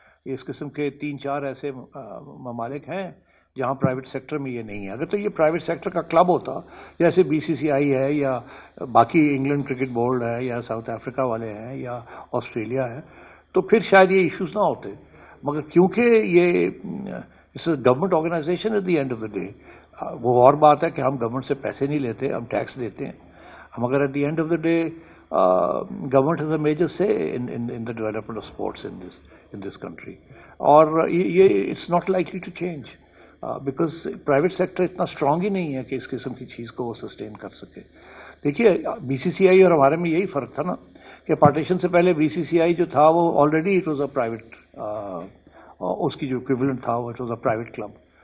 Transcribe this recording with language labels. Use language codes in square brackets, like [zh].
[hi] इस किस्म के 3-4 ऐसे ममालिक हैं जहाँ प्राइवेट सेक्टर में ये नहीं है. अगर तो ये प्राइवेट सेक्टर का क्लब होता, जैसे बीसीसीआई है या बाकी इंग्लैंड क्रिकेट बोर्ड है या साउथ अफ्रीका वाले हैं या ऑस्ट्रेलिया है, तो फिर शायद ये इश्यूज ना होते. मगर क्योंकि ये [en] it's government organisation at the end of the day, [hi] वो और बात है कि हम गवर्नमेंट से पैसे नहीं लेते, हम टैक्स देते हैं. [en] मगर at the end of the day government has a major say in the development of sports in this country. [hi] और ये [en] it's not likely to change because [hi] private sector इतना strong ही नहीं है कि इस किस्म की चीज़ को वो sustain कर सके. देखिए बीसीसीआई और हमारे में यही फ़र्क था ना कि पार्टीशन से पहले बीसीसीआई जो था वो already [en] it was a private, [hi] उसकी जो इक्विवेलेंट था वो [en] It was a private club.